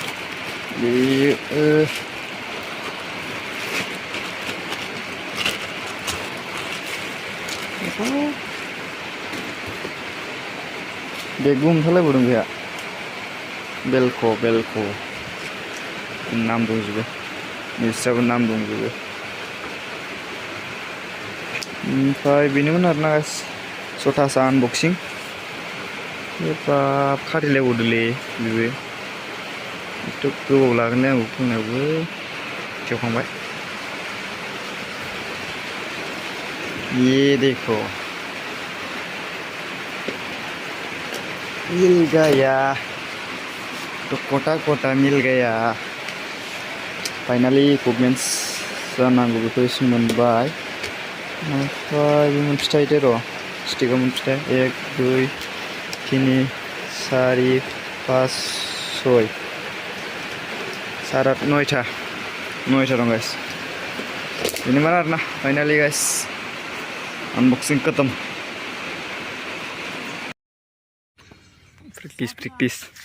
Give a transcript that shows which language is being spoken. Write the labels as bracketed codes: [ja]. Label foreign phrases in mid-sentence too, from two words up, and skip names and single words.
[brx] बेगबो ओंखारलायबावदों बेहा बेलख' नाम दंजोबो बिस्राबो नाम दंजोबो ओमफ्राय बेनोमोन आरोना सथासा आनबक्सिं बाब खारिलायबावदोंलै बेबो एथ' गोबाव लागोनलै आंबो फुंनायावबो खेवखांबाय [hi] ये देखो मिल गया तो कोटा मिल गया [en] finally equipments [brx] जानांगौ बेखौ एसे मोनबाय ओमफ्राय बे मोनफिथायदो र' स्टिकआ मोनफिथाय 1 2 3 4 5 6 7 8 9था दं गाइस बेनोमोन आरोना [en] finally guys [brx] अनबक्सिं खतम प्रेक्टिस